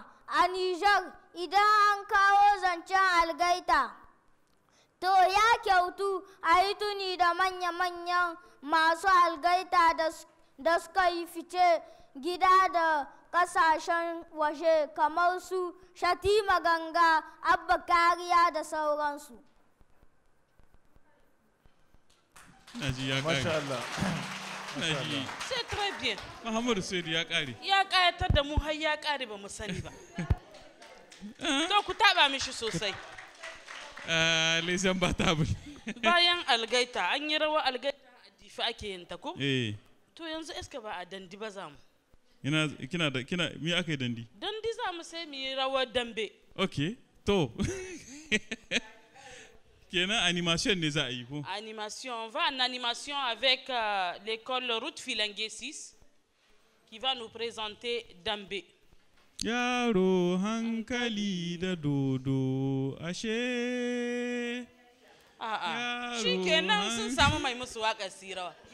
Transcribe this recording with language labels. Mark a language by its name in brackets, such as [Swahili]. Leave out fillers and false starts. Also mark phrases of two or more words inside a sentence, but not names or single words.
[Hausa] A Nijar, idan an kawo zancen algaita, to ya kyautu a yi tuni da manya-manyan masu algaita da suka yi fice gida da kasashen waje, kamar su Shatima Ganga, Abba Kariya da sauransu. Masha Allah. [French] C'est très bien. [Hausa] Muhammadu Saidu ya ƙare. Ya ƙayatar da mu har ya ƙare ba mu sani ba. To ku taɓa mishi sosai. [French] Les imbattables. [Hausa] Bayan algaita, an yi rawar algaita a Difa ake yin ta ko? To yanzu eska ba a dandi ba za mu. Kina me aka yi dandi? Dandi za mu sai mu yi rawar dambe. Ok, to. Kenan animation ne za a yi ko? [French] Animation, on va en animation avec l'école Route Filangue 6 qui va nous présenter Dambe. [Hausa] Yaro hankali da dodo ashe. Shi kenan sun samu mai musu waƙar sirawa.